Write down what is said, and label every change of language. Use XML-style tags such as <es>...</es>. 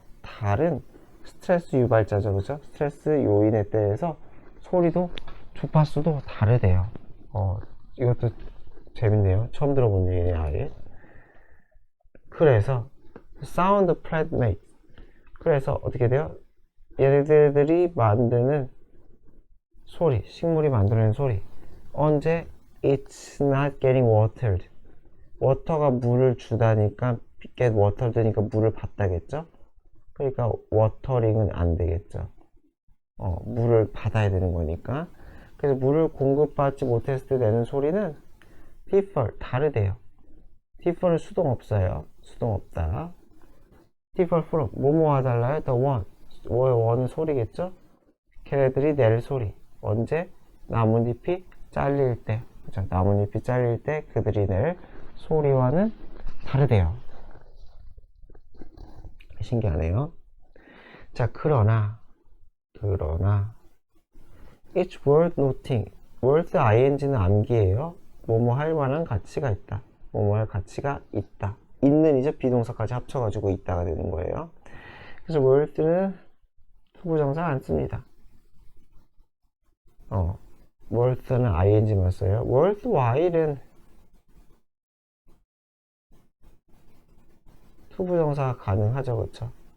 <ko>다른 스트레스 유발자죠, 그죠? 스트레스 요인에 대해서 소리도 주파수도 다르대요. 이것도 재밌네요. 처음 들어본 얘기네요, 아예. 그래서 사운드 플랫메이트. 그래서 어떻게 돼요? 얘네들이 만드는 소리, 식물이 만들어낸 소리. 언제?</ko> <en>It's not getting watered.</en> <ko>워터가 물을 주다니까</ko> <en>get water</en> <ko>되니까 물을 받다겠죠? 그러니까 워터링은 안 되겠죠. 물을 받아야 되는 거니까. 그래서 물을 공급받지 못했을 때 내는 소리는 differ, 다르대요. differ는 수동 없어요. 수동 없다.</ko> <en>differ from,</en> <ko>뭐뭐와 달라요?</ko> <en>the one.</en> <ko>원은 소리겠죠? 걔네들이 낼 소리. 언제? 나뭇잎이 잘릴 때. 그죠? 나뭇잎이 잘릴 때 그들이 낼 소리와는 다르대요. 신기하네요. 자, 그러나</ko> <en>it's worth noting.</en> <ko>worth ing는 암기예요. 뭐뭐 할 만한 가치가 있다. 뭐뭐 할 가치가 있다. 있는 이제 비동사까지 합쳐가지고 있다가 되는 거예요. 그래서 worth는 투부정사 안 씁니다. worth는 ing만 써요. worthwhile은 투부정사가 가능하죠, 그쵸?</ko>